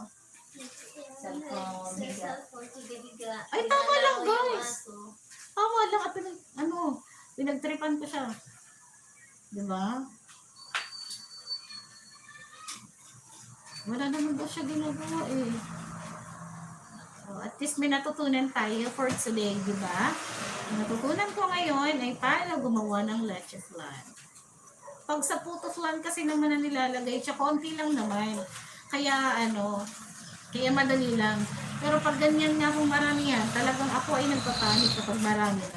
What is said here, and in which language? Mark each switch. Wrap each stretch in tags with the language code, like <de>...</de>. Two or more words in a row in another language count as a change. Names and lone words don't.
<tl>Cellphone. Ay, tama lang, guys. Tama lang. At pinagtripan ko siya. Diba? Wala naman ba siya ginagawa eh. So,</tl> <en>at least</en> <tl>may natutunan tayo</tl> <en>for today,</en> <tl>di ba? Ang natutunan ko ngayon ay paano gumawa ng leche flan. Pag sa puto flan kasi naman na nilalagay, siya konti lang naman. Kaya kaya madali lang. Pero pag ganyan nga kung marami yan, talagang ako ay nagpapanik kapag marami na.</tl>